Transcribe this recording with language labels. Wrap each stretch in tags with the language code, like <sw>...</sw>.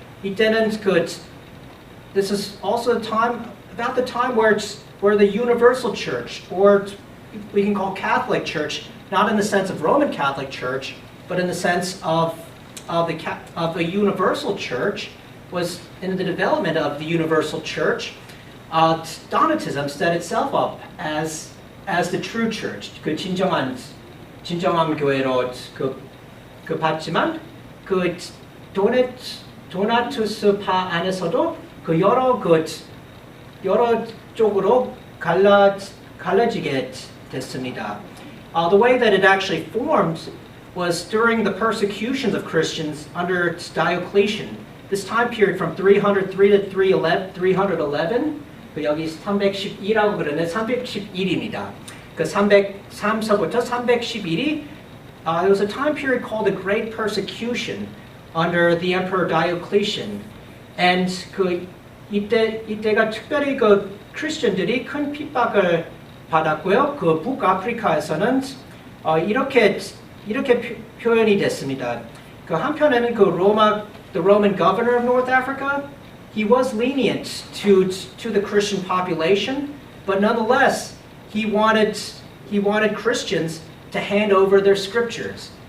<ko>이때는</ko> <en>this is also about the time where the universal church, or we can call Catholic Church, not in the sense of Roman Catholic Church, but in the sense of the universal church, was in the development of the universal church. Donatism set itself up as the true church,</en> <ko>그 진정한 교회로 그 봤지만 그 도나투스파 안에서도 그 여러 쪽으로 갈라지게 됐습니다.</ko> <en>The way that it actually formed was during the persecutions of Christians under Diocletian. This time period from 303 to 311,</en> <ko>그 여기 312라고 그러는데 311입니다. 그 303서부터 311이</ko> <en>it was a time period called the Great Persecution under the Emperor Diocletian.</en> <ko>And 그 이때가 특별히 그 크리스천들이 큰 핍박을 받았고요. 그 북아프리카에서는 이렇게 표현이 됐습니다. 그 한편에는</ko> <en>the Roman governor of North Africa, he was lenient to the Christian population, but nonetheless, he wanted Christians to hand over their scriptures.</en>